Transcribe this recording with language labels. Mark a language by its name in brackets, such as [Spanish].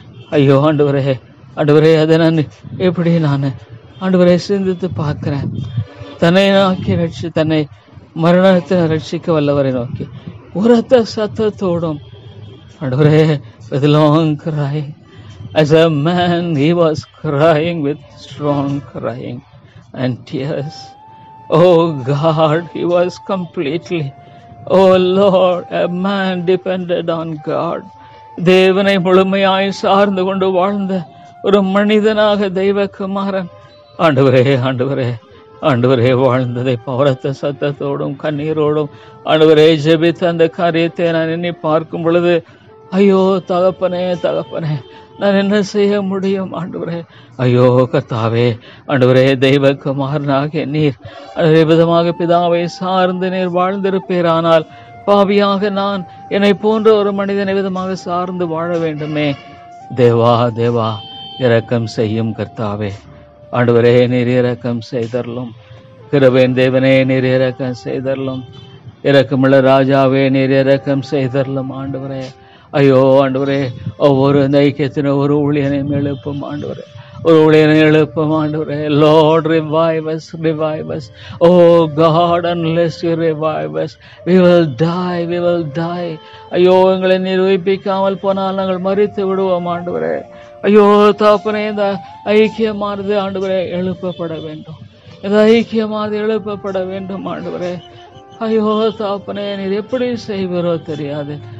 [Tamil] ஐயோ ஆண்டவரே, ஆண்டவரே, அதை நான் எப்படி நான் ஆண்டவரே சிந்தித்து பார்க்கிறேன். தன்னை நோக்கி தன்னை மரணத்தை ரட்சிக்க வல்லவரை நோக்கி உரத்த சத்தத்தோடும் ஆண்டவரே, [English] with long crying. As a man, he was crying with strong crying and tears. Oh God, he was completely, oh Lord, a man depended on God. [Tamil] தேவனை முழுமையாய் சார்ந்து கொண்டு வாழ்ந்த ஒரு மனிதனாக தெய்வகுமாரன் ஆண்டவரே, ஆண்டவரே, ஆண்டவரே வாழ்ந்ததை பவரத்த சத்தத்தோடும் கண்ணீரோடும் ஆண்டவரே ஜெபித்த அந்த காரியத்தை நான் எண்ணி பார்க்கும் பொழுது ஐயோ தகப்பனே, தகப்பனே, நான் என்ன செய்ய முடியும் ஆண்டவரே? ஐயோ கர்த்தாவே, ஆண்டவரே, தெய்வகுமாரனாகிய நீர் அதே விதமாக பிதாவை சார்ந்து நீர் வாழ்ந்திருப்பீரானால் பாவியாக நான் என்னை போன்ற ஒரு மனிதனை விதமாக சார்ந்து வாழ வேண்டுமே. தேவா தேவா, இரக்கம் செய்யும் கர்த்தாவே. ஆண்டவரே, நீர் இரக்கம் செய்தரலும். கிருபையின் தேவனே, நீர் இரக்கம் செய்தரலும். இரக்கமுள்ள ராஜாவே, நீர் இரக்கம் செய்தரலும் ஆண்டவரே. ஐயோ ஆண்டவரே, ஒவ்வொரு ஐக்கியத்தின ஒரு ஊழியனையும் எழுப்பும் ஆண்டவரே, ஒரு ஊழியனை எழுப்பும் ஆண்டவரே. [English] Lord, revive us, revive us. Oh God, unless you revive us, we will die, we will die. [Tamil] ஐயோ, எங்களை நிரூபிக்காமல் போனால் நாங்கள் மரித்து விடுவோம் ஆண்டவரே. ஐயோ தகப்பனே, இந்த ஐக்கியமானது ஆண்டவரே எழுப்பப்பட வேண்டும். இந்த ஐக்கியமாக எழுப்பப்பட வேண்டும் ஆண்டவரே. ஐயோ தாப்பனே, நீர் எப்படி செய்வரோ தெரியாது.